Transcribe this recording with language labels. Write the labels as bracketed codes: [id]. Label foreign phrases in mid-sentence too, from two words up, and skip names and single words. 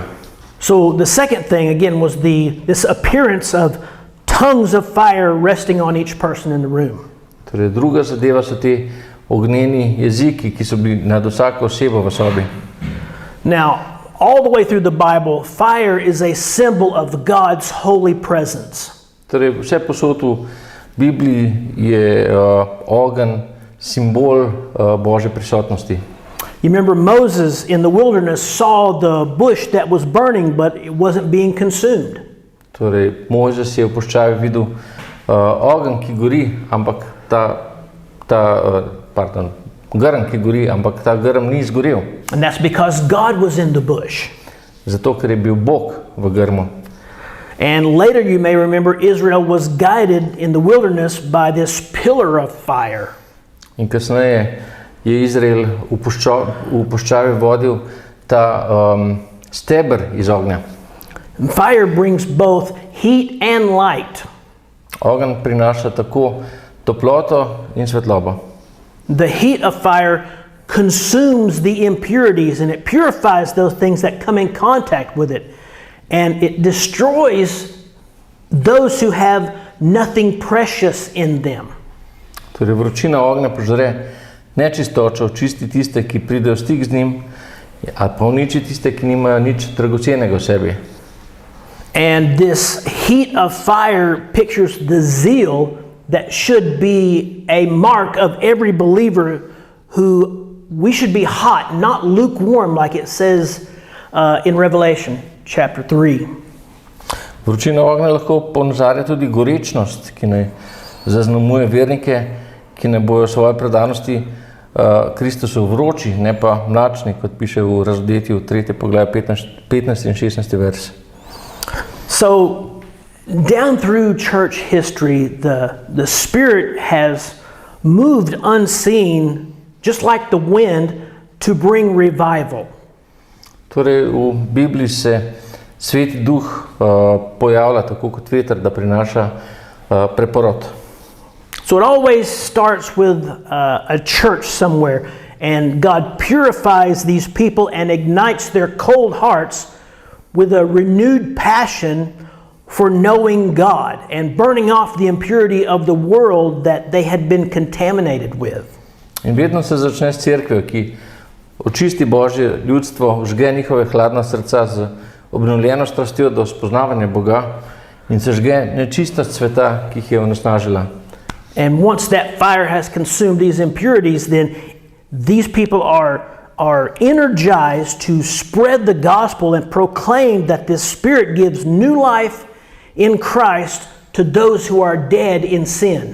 [en] So the second thing again was this appearance of tongues of fire resting on each person in the room. [sl] Torej, druga zadeva so te ognjeni jeziki, ki so bili nad vsako osebo v sobi. [en] Now, all the way through the Bible, fire is a symbol of God's holy presence. [sl] Torej, vse posod v Bibliji je ogenj simbol Božje prisotnosti. [en] You remember Moses in the wilderness saw the bush that was burning, but it wasn't being consumed. [sl] Torej, Mojzes je v puščavi videl ogenj, ki gori, ampak grm, ki gori, ampak ta grm ni izgorel. [en] And that's because God was in the bush. [sl] Zato, ker je bil Bog v grmu. [en] And later you may remember Israel was guided in the wilderness by this pillar of fire. [sl] In kasneje je Izrael v puščavi vodil ta steber iz ognja. [en] And fire brings both heat and light. [sl] Ogenj prinaša tako toploto in svetlobo. [en] The heat of fire consumes the impurities and it purifies those things that come in contact with it. And it destroys those who have nothing precious in them. [sl] Torej, vročina ognja požre nečistočo, čisti tiste, ki pridejo v stik z njim, ali pa uniči tiste, ki nimajo nič dragocenega v sebi. [en] And this heat of fire pictures the zeal that should be a mark of every believer who we should be hot, not lukewarm like it says in Revelation chapter 3. [sl] Vročina ognja lahko ponazarja tudi gorečnost, ki naj zaznamuje vernike, ki ne bojo svoje predanosti Kristusu vroči, ne pa mlačni, kot piše v Razodetju 3. poglavje 15. in 16. vers. [en] So, down through church history, the Spirit has moved unseen, just like the wind, to bring revival. [sl] Torej, v Bibliji se Sveti Duh pojavlja tako kot veter, da prinaša preporod. [en] So it always starts with a church somewhere, and God purifies these people and ignites their cold hearts with a renewed passion for knowing God and burning off the impurity of the world that they had been contaminated with. [sl] In vedno se začne s cerkvijo, ki očisti Božje ljudstvo, vžge njihove hladna srca z obnovljeno strastjo do spoznavanja Boga in se žge nečistost sveta, ki jih je onesnažila. [en] And once that fire has consumed these impurities, then these people are energized to spread the gospel and proclaim that this Spirit gives new life in Christ to those who are dead in sin.